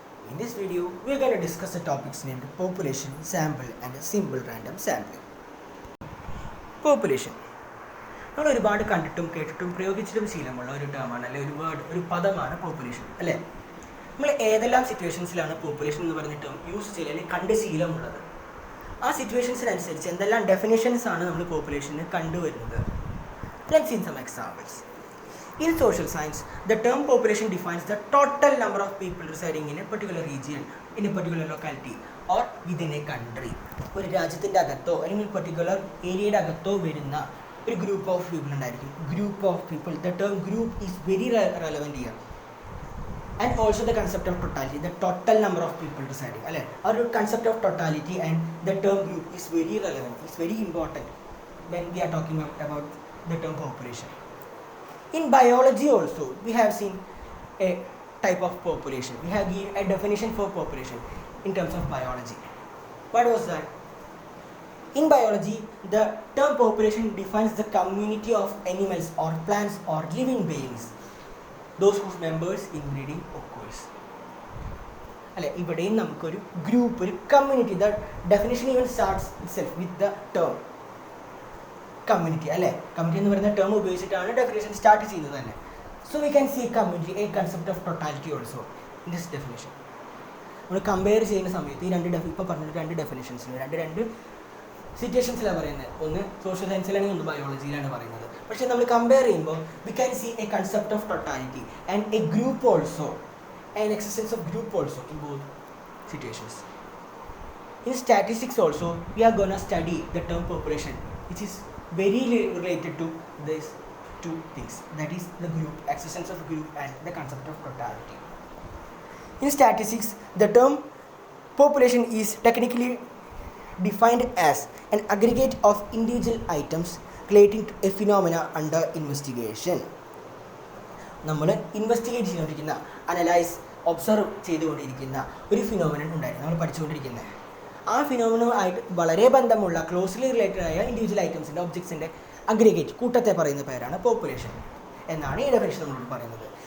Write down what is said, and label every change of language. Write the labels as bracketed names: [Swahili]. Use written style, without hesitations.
[English] In this video, we are going to discuss the topics named population, sample and simple random sampling. Population. [Malayalam] നമ്മൾ ഒരുപാട് കണ്ടിട്ടും കേട്ടിട്ടും പ്രയോഗിച്ചിട്ടും ശീലമുള്ള ഒരു ടേമാണ് അല്ലെങ്കിൽ ഒരു വേർഡ് ഒരു പദമാണ് പോപ്പുലേഷൻ അല്ലേ. നമ്മൾ ഏതെല്ലാം സിറ്റുവേഷൻസിലാണ് പോപ്പുലേഷൻ എന്ന് പറഞ്ഞ ടേം യൂസ് ചെയ്യുക അല്ലെങ്കിൽ കണ്ട് ശീലമുള്ളത്, ആ സിറ്റുവേഷൻസിനനുസരിച്ച് എന്തെല്ലാം ഡെഫിനേഷൻസ് ആണ് നമ്മൾ പോപ്പുലേഷന് കണ്ടുവരുന്നത്. [English] Let's see some examples. In social science, the term population defines the total number of people residing in a particular region, in a particular locality or within a country. [Malayalam] ഒരു രാജ്യത്തിൻ്റെ അകത്തോ അല്ലെങ്കിൽ particular ഏരിയയുടെ അകത്തോ വരുന്ന ഒരു group of people ഉണ്ടായിരിക്കും. [English] Group of people, the term group is very relevant here. And also the concept of totality, the total number of people residing അല്ലേ. ആ ഒരു concept of totality and the term group is very relevant, is very important when we are talking about the term population. In biology also, we have seen a type of population. We have given a definition for population in terms of biology. What was that? In biology, the term population defines the community of animals or plants or living beings, those whose members inbreeding occurs. [Malayalam] അല്ലെ, ഇവിടെയും നമുക്കൊരു group, ഒരു community, [English] The definition even starts itself with the term community അല്ലേ. [Malayalam] Community എന്ന് പറയുന്ന term ഉപയോഗിച്ചിട്ടാണ് definition start ചെയ്യുന്നത് തന്നെ. [English] So we can see community a concept of totality also in this definition. [Malayalam] നമ്മൾ കമ്പയർ ചെയ്യുന്ന സമയത്ത് ഈ ഇപ്പോൾ പറഞ്ഞിട്ട് രണ്ട് ഡെഫിനേഷൻസിന് രണ്ട് സിറ്റുവേഷൻസിലാണ് പറയുന്നത്. ഒന്ന് സോഷ്യൽ സയൻസിലാണെങ്കിൽ ഒന്ന് ബയോളജിയിലാണ് പറയുന്നത്. പക്ഷേ നമ്മൾ കമ്പയർ ചെയ്യുമ്പോൾ [English] We can see a concept of totality and a group also, and existence of group also in both situations. In statistics also, we are going to study the term population, which is very related to these two things, that is the group, existence of group and the concept of totality. In statistics, the term population is technically defined as an aggregate of individual items relating to a phenomena under investigation. [Malayalam] നമ്മൾ investigate ചെയ്തുകൊണ്ടിരിക്കുന്ന, analyse, observe ചെയ്തുകൊണ്ടിരിക്കുന്ന ഒരു phenomenon ഉണ്ടായിരുന്നു നമ്മൾ പഠിച്ചുകൊണ്ടിരിക്കുന്നത്. ആ ഫിനോമിനുമായിട്ട് വളരെ ബന്ധമുള്ള ക്ലോസ്ലി റിലേറ്റഡ് ആയ ഇൻഡിവിജ്വൽ ഐറ്റംസിൻ്റെ ഒബ്ജക്ട്സിൻ്റെ അഗ്രിഗേറ്റ് കൂട്ടത്തെ പറയുന്ന പേരാണ് പോപ്പുലേഷൻ എന്നാണ് ഈ ഡെഫിനേഷൻ നമ്മളോട് പറയുന്നത്.